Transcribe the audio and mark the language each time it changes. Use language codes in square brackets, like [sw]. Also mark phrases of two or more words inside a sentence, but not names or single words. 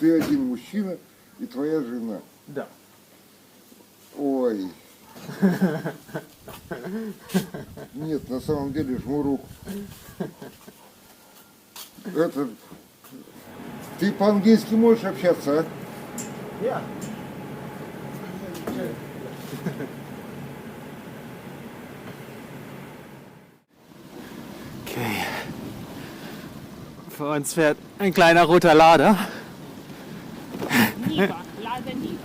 [ru] Ты один мужчина и твоя жена. Да. Ой. Нет, на самом деле жму руку. Это... Ты по-английски можешь общаться, а? [de] Ja. Okay. Vor uns fährt ein kleiner roter Lader. Niva, Lada Niva.